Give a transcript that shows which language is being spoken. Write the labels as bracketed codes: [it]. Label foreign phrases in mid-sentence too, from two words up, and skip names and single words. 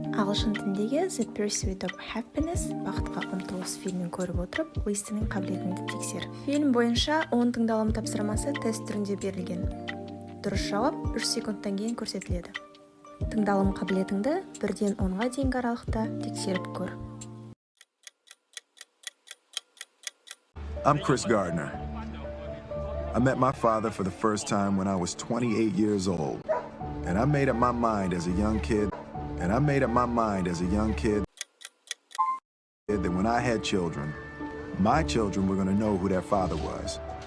[kk] Ағылшын тіліндегі The Pursuit of Happiness бақытқа ұмтылыс фильмін көріп отырып, листінің қабілетіңді тексер. Фильм бойынша 10 тыңдалым тапсырмасы тест түрінде берілген. Дұрыс жауап 3 секундтан кейін көрсетіледі. Тыңдалым қабілетіңді 1-ден 10-ға дейінгі аралықта тексеріп көр. [en] I'm Chris Gardner. I met my father for the first time when I was 28 years old. And I made up my mind as a young kid that when I had children, my children were going to know who their father was.